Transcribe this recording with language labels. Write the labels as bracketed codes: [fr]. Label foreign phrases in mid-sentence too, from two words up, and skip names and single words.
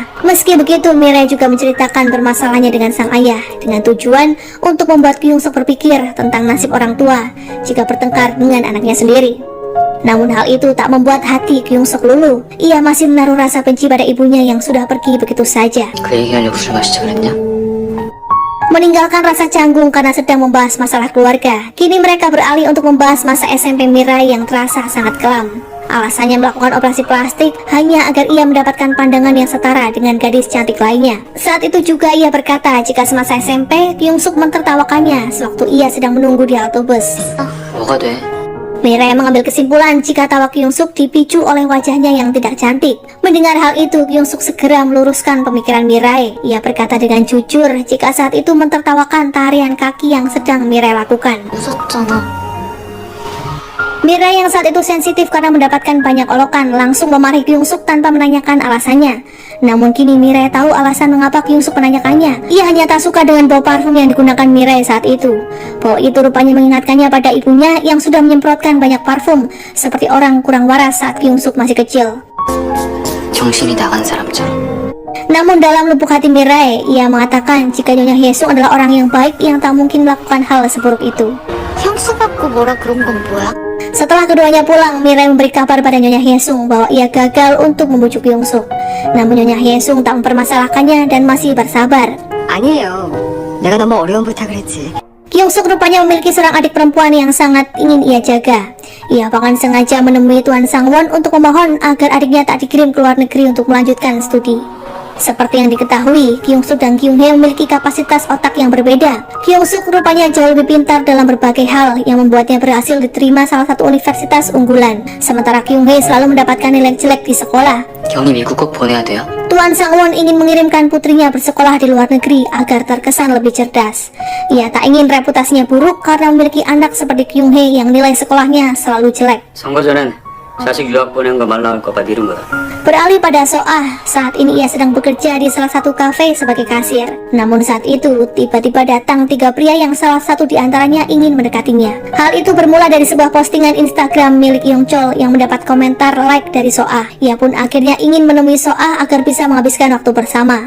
[id] Meski begitu, Mirai juga menceritakan permasalahannya dengan sang ayah dengan tujuan untuk membuat Kyung Suk berpikir tentang nasib orang tua jika bertengkar dengan anaknya sendiri. Namun hal itu tak membuat hati Kyung Suk luluh. Ia masih menaruh rasa benci pada ibunya yang sudah pergi begitu saja. [ko] 그 얘기하려고 술 마시자 그랬냐? [id] Meninggalkan rasa canggung karena sedang membahas masalah keluarga, kini mereka beralih untuk membahas masa SMP Mirai yang terasa sangat kelam. Alasannya melakukan operasi plastik hanya agar ia mendapatkan pandangan yang setara dengan gadis cantik lainnya. Saat itu juga ia berkata jika semasa SMP, Kyung Suk mentertawakannya sewaktu ia sedang menunggu di halte bus. [ko] 뭐가 돼? [id] Mirai mengambil kesimpulan jika tawa Kyung Suk dipicu oleh wajahnya yang tidak cantik. Mendengar hal itu, Kyung Suk segera meluruskan pemikiran Mirai. Ia berkata dengan jujur jika saat itu mentertawakan tarian kaki yang sedang Mirai lakukan. [ko] 웃었잖아. [id] Mirai yang saat itu sensitif karena mendapatkan banyak olokan langsung memarahi Kyung Suk tanpa menanyakan alasannya. Namun kini Mirai tahu alasan mengapa Kyung Suk menanyakannya. Ia hanya tak suka dengan bau parfum yang digunakan Mirai saat itu. Bau itu rupanya mengingatkannya pada ibunya yang sudah menyemprotkan banyak parfum seperti orang kurang waras saat Kyung Suk masih kecil. [ko] 정신이 나간 사람처럼. [id] Namun dalam lubuk hati Mirai, ia mengatakan jika Nyonya Hyesung adalah orang yang baik yang tak mungkin melakukan hal seburuk itu. [ko] 향수 받고 뭐라 그런 건 뭐야? [id] Setelah keduanya pulang, Mirai memberi kabar pada Nyonya Hyesung bahwa ia gagal untuk membujuk Kyung Suk. Namun Nyonya Hyesung tak mempermasalahkannya dan masih bersabar. [ko] 아니에요. 내가 너무 어려운 부탁을 했지. [id] Kyung Suk rupanya memiliki seorang adik perempuan yang sangat ingin ia jaga. Ia bahkan sengaja menemui Tuan Sangwon untuk memohon agar adiknya tak dikirim ke luar negeri untuk melanjutkan studi. Seperti yang diketahui, Kyung Suk dan Kyung Hae memiliki kapasitas otak yang berbeda. Kyung Suk rupanya jauh lebih pintar dalam berbagai hal yang membuatnya berhasil diterima salah satu universitas unggulan. Sementara Kyung Hae selalu mendapatkan nilai jelek di sekolah. [ko] 경이 미국 꼭 보내야 돼요? [id] Tuan Sangwon ingin mengirimkan putrinya bersekolah di luar negeri agar terkesan lebih cerdas. Ia tak ingin reputasinya buruk karena memiliki anak seperti Kyung Hae yang nilai sekolahnya selalu jelek. [ko] 선거 전엔 자식 유학 보낸 거 말 나올까봐 미룬 거다. [id] Beralih pada Soah, saat ini ia sedang bekerja di salah satu kafe sebagai kasir. Namun saat itu, tiba-tiba datang 3 pria yang salah satu di antaranya ingin mendekatinya. Hal itu bermula dari sebuah postingan Instagram milik Yongchol yang mendapat komentar like dari Soah. Ia pun akhirnya ingin menemui Soah agar bisa menghabiskan waktu bersama.